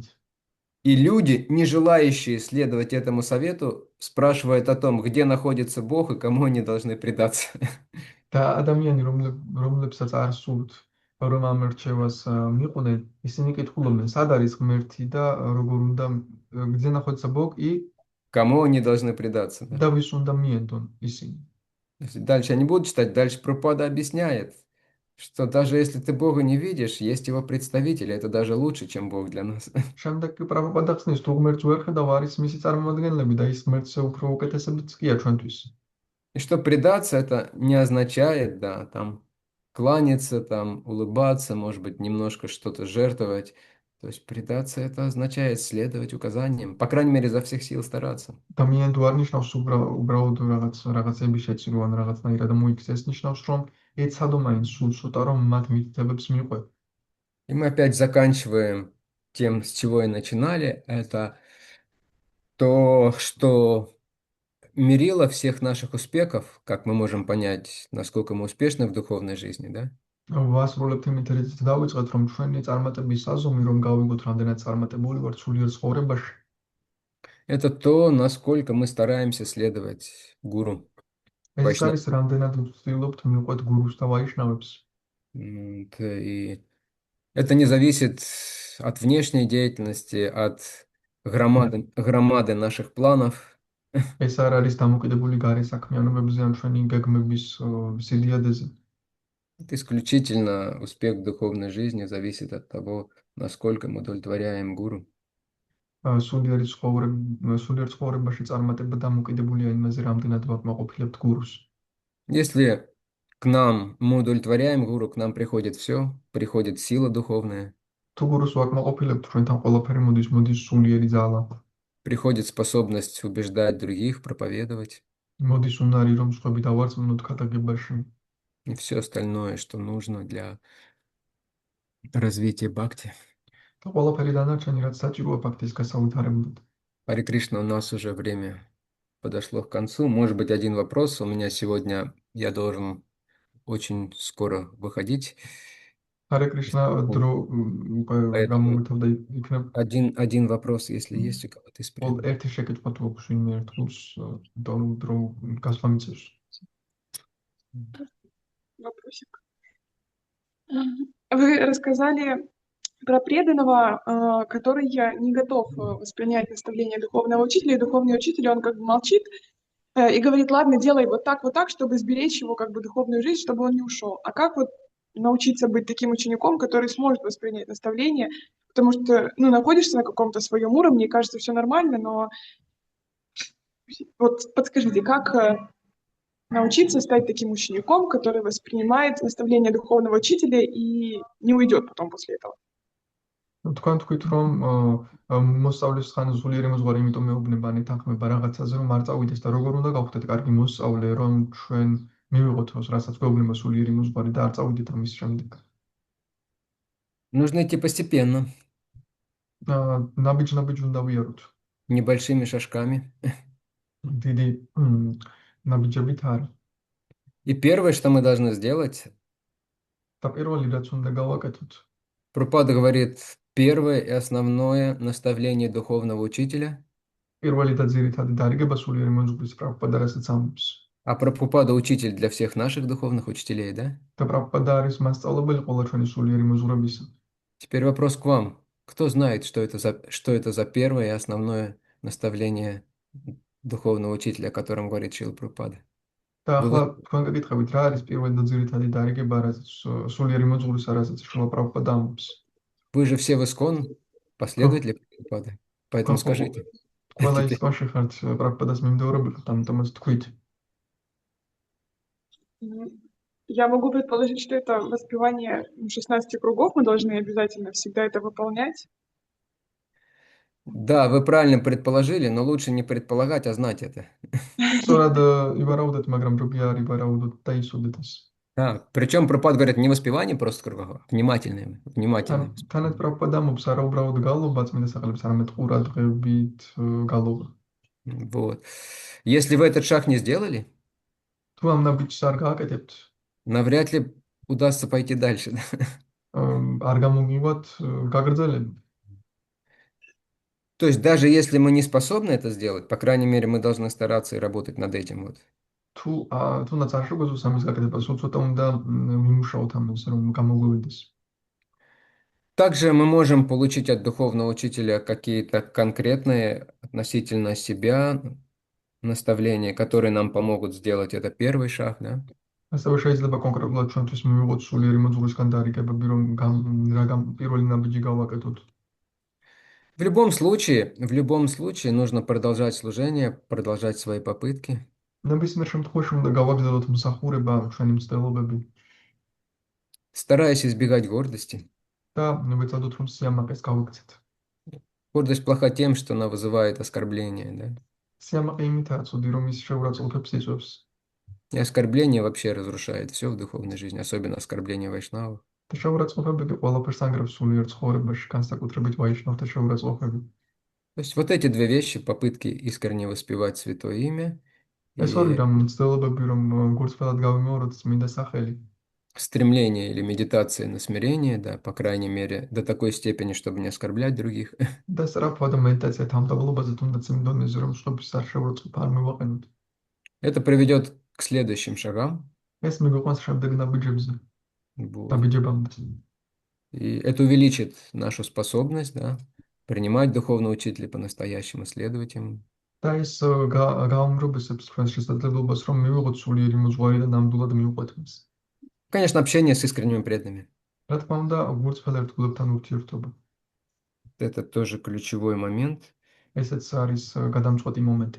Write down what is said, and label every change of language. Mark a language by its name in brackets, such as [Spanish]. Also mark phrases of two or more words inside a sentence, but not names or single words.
[Russian] И люди, не желающие следовать этому совету, спрашивают о том, где находится Бог и кому они должны предаться. [Georgian] და ადამიანი, რომლებსაც არ სურთ, რომ ამ რჩევას მიყვნენ, ისინი კითხულობენ, სად არის ღმერთი და როგორ უნდა [Russian] где находится Бог и Кому они должны предаться. Да? [Georgian] და ვის უნდა მიენდონ ისინი. [Russian] Если дальше я не буду читать, дальше Прабхупада объясняет, что даже если ты Бога не видишь, есть его представители, это даже лучше, чем Бог для нас. [Georgian] შემდეგ კი პრაბჰუპადა ხსნის, თუ ღმერთს ვერ ხედავ, არის მისი წარმომადგენლები და ის ღმერთზე უფრო უკეთესებიც კი ჩვენთვის. [Russian] И что предаться, это не означает, да, там, кланяться, там, улыбаться, может быть, немножко что-то жертвовать. То есть предаться, это означает следовать указаниям, по крайней мере, изо всех сил стараться. [Georgian] ადამიანი თუ არ ნიშნავს უბრალოდ რაღაცების შეცვლილ ან რაღაცნაირად მოიქცეს, ნიშნავს, რომ ეცადო მაინც სულ ცოტა, რომ მათ მითითებებს მიყვე. [Russian] И мы опять заканчиваем тем, с чего и начинали. Это то, что мерило всех наших успехов, как мы можем понять, насколько мы успешны в духовной жизни, да? [Georgian] ვასრულებთ იმით, რითიც დავიწყეთ, რომ ჩვენი წარმატების საზომი, რომ გავიგოთ, რამდენად წარმატებული ვართ სულიერ ცხოვრებაში, [Russian] Это то, насколько мы стараемся следовать гуру. [Georgian] ეს არის რამდენად ვცდილობთ მივყვეთ გურუს და ვაიშნავებს. [Russian] И это не зависит от внешней деятельности, от громады наших планов. [Georgian] ეს არ არის დამოკიდებული გარე საქმიანობებზე ან ჩვენი გეგმების სიდიადეზე. [Russian] Это исключительно успех в духовной жизни зависит от того, насколько мы удовлетворяем гуру. [Georgian] სულიერ ცხოვრებაში წარმატება დამოკიდებულია იმაზე, რამდენად ვაკმაყოფილებთ გურუს. [Russian] Если к нам мы удовлетворяем гуру, к нам приходит все, приходит сила духовная, [Georgian] თუ გურუს ვაკმაყოფილებთ, ჩვენთან ყველაფერი მოდის სულიერი ძალა. [Russian] приходит способность убеждать других, проповедовать [Georgian] მოდის უნარი, რომ სხვები დავარწმუნოთ ქადაგებაში. [Russian] и все остальное, что нужно для развития бхакти. [Georgian] და ყველაფერი დანარჩენი, რაც საჭიროა ფაქტის გასავითარებლად. [Russian] Харе Кришна, у нас уже время подошло к концу. Может быть, один вопрос. У меня сегодня, я должен очень скоро выходить. [Georgian] ჰარე კრიშნა დრო უკვე [Russian] Поэтому [Georgian] გამოვითოვდა იქნებ [Russian] один вопрос, если есть у кого-то из [Georgian] ყოველ [Russian] преданных. [Georgian] ერთი შეკითხვა თუ აქვს ვინმე ერთგულს დრო გასვლა მიწევს. [Russian] Вопросик. Вы рассказали про преданного, который не готов воспринять наставление духовного учителя, и духовный учитель, он как бы молчит и говорит, ладно, делай вот так, чтобы сберечь его как бы духовную жизнь, чтобы он не ушел. А как вот научиться быть таким учеником, который сможет воспринять наставление, потому что, ну, находишься на каком-то своем уровне, и кажется, все нормально, но вот подскажите, как научиться стать таким учеником, который воспринимает наставление духовного учителя и не уйдет потом после этого? [Georgian] თქვენ თქვით რომ მოსწავლის ხან სულიერი მოძღვარი იმიტომ მეუბნება ნეთანხმება რაღაცაზე რომ არ წავიდეს და როგორ უნდა გავხდეთ კარგი მოსწავლე რომ ჩვენ მივიღოთ რასაც გვეუბნება სულიერი მოძღვარი და არ წავიდეთ ამის შემდეგ. [Russian] Нужно идти постепенно, [Georgian] ნაბიჯ-ნაბიჯ უნდა ვიაროთ. [Russian] небольшими шажками. [Georgian] დიდი ნაბიჯებით არა. [Russian] И первое, что мы должны сделать, [Georgian] და პირველი რაც უნდა გავაკეთოთ, [Russian] Прабхупада говорит, первое и основное наставление духовного учителя, [Georgian] პირველი და ძირითადი დარიგება სულიერი მოძღვრის პრაბჰუპადა რასაც ამბობს. [Russian] а Прабхупада учитель для всех наших духовных учителей, да? [Georgian] და პრაბჰუპადა არის მასწავლებელი ყველა ჩვენი სულიერი მოძღვრებისა. [Russian] Теперь вопрос к вам. Кто знает, что это за первое и основное наставление духовного учителя, о котором говорит Шрила Прабхупада? [Georgian] და ახლა თქვენ გეკითხებით რა არის პირველი და ძირითადი დარიგება რასაც სულიერი მოძღვრისა რასაც შროლა პრაბჰუპადა ამბობს. [Russian] Вы же все в ИСККОН последователи Прабхупады, поэтому скажите. [Georgian] ყველა ისკონში ხართ პრაბჰუპადას მიმდევრები ხართ, ამიტომაც თქვით. [Russian] Я могу предположить, что это воспевание 16 кругов, мы должны обязательно всегда это выполнять. Да, вы правильно предположили, но лучше не предполагать, а знать это. [Georgian] სწორად ივარაუდეთ, მაგრამ როგი არ ივარაუდოთ და იცოდეთ ეს. [Russian] Да, причем Прабхупада говорит не воспевание просто кругов, а внимательное. [Georgian] თანაც პრაბჰუპადა ამბობს არა უბრალოდ გალობა წმინდა სახელებს, არამედ ყურადღებით გალობა. [Russian] Вот. Если вы этот шаг не сделали, [Georgian] თუ ამ ნაბიჯს არ გააკეთებთ, [Russian] навряд ли удастся пойти дальше. [Georgian] არ გამოგივათ გაგრძელება. [Russian] То есть даже если мы не способны это сделать, по крайней мере, мы должны стараться и работать над этим. Вот. [Georgian] თუნდაც არ შეგვეძლოს ამის გაკეთება, სულ цота უნდა ვიმუშაოთ ამაზე, რომ გამოგვივიდეს. [Russian] Также мы можем получить от духовного учителя какие-то конкретные относительно себя наставления, которые нам помогут сделать это первый шаг, да? [Georgian] ასევე შეიძლება კონკრეტულად ჩვენთვის მივიღოთ სულიერი მოძღვრისგან დარიგებები, რომ პირველი ნაბიჯი გავაკეთოთ. [Russian] В любом случае нужно продолжать служение, продолжать свои попытки. [Georgian] ნებისმიერ შემთხვევაში უნდა გავაგრძელოთ მსახურება, ჩვენი მცდელობები [Russian] Стараясь избегать гордости. [Georgian] და ვეცადოთ რომ სიამაყეს გავიქცეთ. [Russian] Гордость плоха тем, что она вызывает оскорбление, да? [Georgian] სიამაყე იმითაა ცუდი, რომ ის შეურაცხყოფებს იწვევს. [Russian] И оскорбление вообще разрушает все в духовной жизни, особенно оскорбление вайшнавов. [Georgian] და შეურაცხყოფები ყველაფერს ანგრევს სულიერ ცხოვრებაში, განსაკუთრებით ვაიშნავთა შეურაცხყოფები. [Russian] То есть вот эти две вещи, попытки искренне воспевать святое имя [Georgian] ეს ორი [Russian] и [Georgian] რამ მცდელობები, რომ გულწრფელად გავიმეოროთ წმინდა სახელი. [Russian] стремление или медитация на смирение, да, по крайней мере, до такой степени, чтобы не оскорблять других. [Georgian] და სწრაფად მედიტაცია თავდაბლობაზე თუნდაც იმ დონეზე, რომ შტობის არ შეურაცხყოფა არ მივაყენოთ. [Russian] Это приведет к следующим шагам. [Georgian] ეს მიგვიყვანს შემდეგ ნაბიჯებზე. [Russian] Вот. [Georgian] ნაბიჯებამდე. [Russian] И это увеличит нашу способность, да, принимать духовного учителя по-настоящему, следовать ему. [Georgian] და ეს გაუმჯობესებს ჩვენს შესაძლებლობას, რომ მივიღოთ სულიერი მოძღვარი და ნამდვილად მივყვეთ მას. [Russian] Конечно, общение с искренними преданными. [Georgian] რა თქმა უნდა, გულწრფელ ერთგულებთან ურთიერთობა. [Russian] Это тоже ключевой момент. [Georgian] ესეც არის გადამწყვეტი მომენტი.